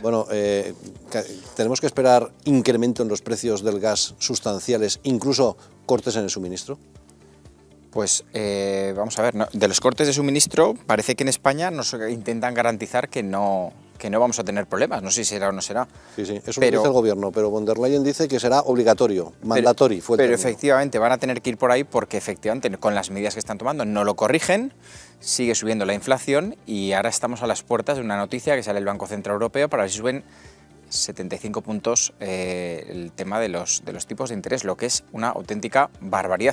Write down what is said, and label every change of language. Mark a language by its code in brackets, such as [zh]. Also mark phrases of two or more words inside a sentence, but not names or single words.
[es] Bueno, ¿tenemos que esperar incremento en los precios del gas sustanciales, incluso cortes en el suministro? Pues vamos a ver, de los cortes de suministro parece que en España nos intentan garantizar que no vamos a tener problemas, no sé si será o no será. Sí, eso lo dice el gobierno, pero von der Leyen dice que será obligatorio, mandatorio. Pero efectivamente van a tener que ir por ahí porque efectivamente con las medidas que están tomando no lo corrigen, sigue subiendo la inflación y ahora estamos a las puertas de una noticia que sale el Banco Central Europeo para ver si suben 75 puntos el tema de los tipos de interés, lo que es una auténtica barbaridad.